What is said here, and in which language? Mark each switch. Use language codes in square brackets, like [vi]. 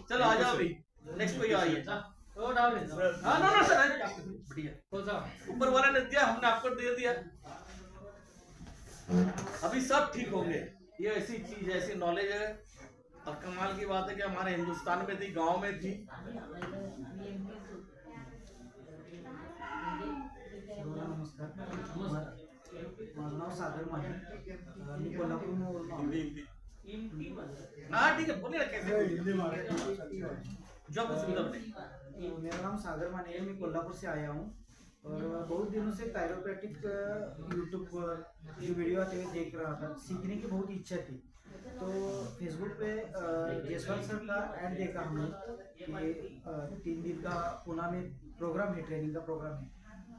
[hi] चलो आ जाओ अभी, नेक्स्ट कोई आइए। हाँ नो सर, बढ़िया, ऊपर वाले ने दिया, हमने आपको दे दिया, अभी सब ठीक होंगे। ये ऐसी चीज, ऐसी नॉलेज है, और कमाल की बात है कि हमारे हिंदुस्तान में थी, गांव में थी। [mr] नमस्कार, माझं नाव सागर माने, मी कोल्हापूरवरून आलो. [hi] हाँ ठीक है, बोलिए ना कैसे जो आपको सुविधा बने। मेरा नाम सागर माने है, मैं कोल्हापुर से आया हूँ और बहुत दिनों से कायरोप्रैक्टिक यूट्यूब पर जो वीडियो आते हुए देख रहा था, सीखने की बहुत इच्छा थी। तो फेसबुक पे जयसवाल सर का ऐड देखा हमने कि 3 दिन का पुणे में प्रोग्राम है, ट्रेनिंग का प्रोग्राम है।